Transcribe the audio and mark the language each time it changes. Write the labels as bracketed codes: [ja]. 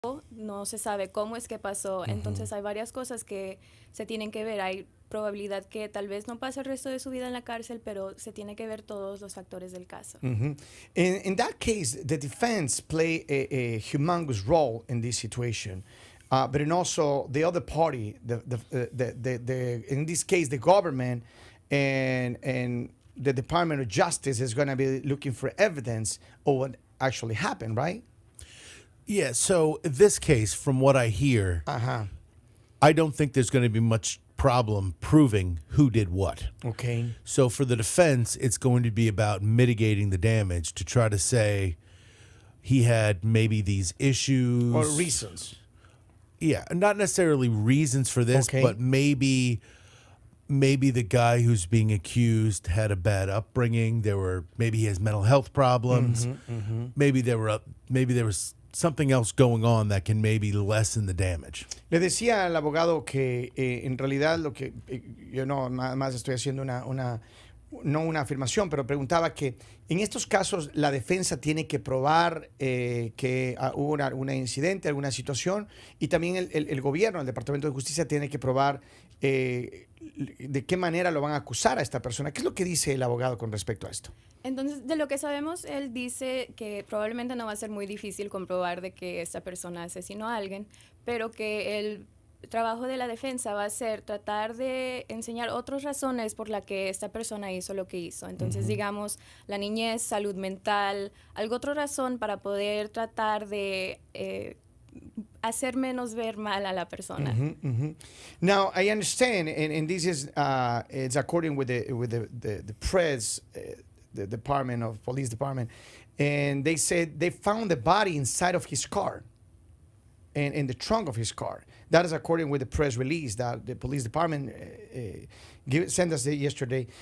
[es] no se sabe cómo es que pasó. Entonces hay varias cosas que se tienen que ver. Hay probabilidad que tal vez no pase el resto de su vida en la cárcel, pero se tiene que ver todos los factores del caso. [en] In that case, the defense play a humongous role in this situation. But in also the other party, in this case, the government and the Department of Justice is going to be looking for evidence of what actually happened, right? Yeah, so in this case, from what I hear, I don't think there's going to be much problem proving who did what. Okay. So for the defense, it's going to be about mitigating the damage to try to say he had maybe these issues. Or reasons. Yeah, not necessarily reasons for this, but maybe the guy who's being accused had a bad upbringing. Maybe he has mental health problems. Maybe there was something else going on that can maybe lessen the damage. [es] Le decía al abogado que en realidad lo que yo no más estoy haciendo no una afirmación, pero preguntaba que en estos casos la defensa tiene que probar que hubo un incidente, alguna situación, y también el gobierno, el Departamento de Justicia tiene que probar de qué manera lo van a acusar a esta persona. ¿Qué es lo que dice el abogado con respecto a esto? Entonces, de lo que sabemos, él dice que probablemente no va a ser muy difícil comprobar de que esta persona asesinó a alguien, pero que el trabajo de la defensa va a ser tratar de enseñar otras razones por las que esta persona hizo lo que hizo. Entonces, digamos, la niñez, salud mental, otra razón para poder tratar de hacer menos ver mal a la persona. [en] Now, I understand, and this is it's according with the press, the department of police department, and they said they found the body inside of his car, and in the trunk of his car. That is according with the press release that the police department sent us yesterday.